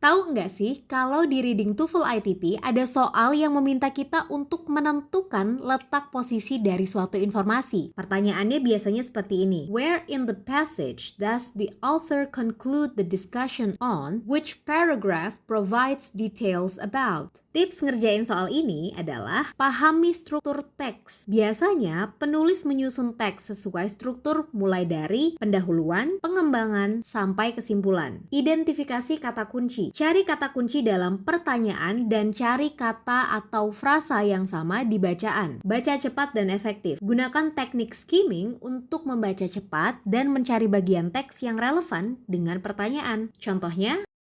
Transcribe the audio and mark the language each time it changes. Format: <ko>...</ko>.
<id>Tahu nggak sih, kalau di Reading TOEFL ITP ada soal yang meminta kita untuk menentukan letak posisi dari suatu informasi. Pertanyaannya biasanya seperti ini.</id> <en>Where in the passage does the author conclude the discussion on which paragraph provides details about?</en> <id>Tips ngerjain soal ini adalah pahami struktur teks. Biasanya, penulis menyusun teks sesuai struktur mulai dari pendahuluan, pengembangan, sampai kesimpulan. Identifikasi kata kunci. Cari kata kunci dalam pertanyaan dan cari kata atau frasa yang sama di bacaan. Baca cepat dan efektif. Gunakan teknik skimming untuk membaca cepat dan mencari bagian teks yang relevan dengan pertanyaan. Contohnya,</id>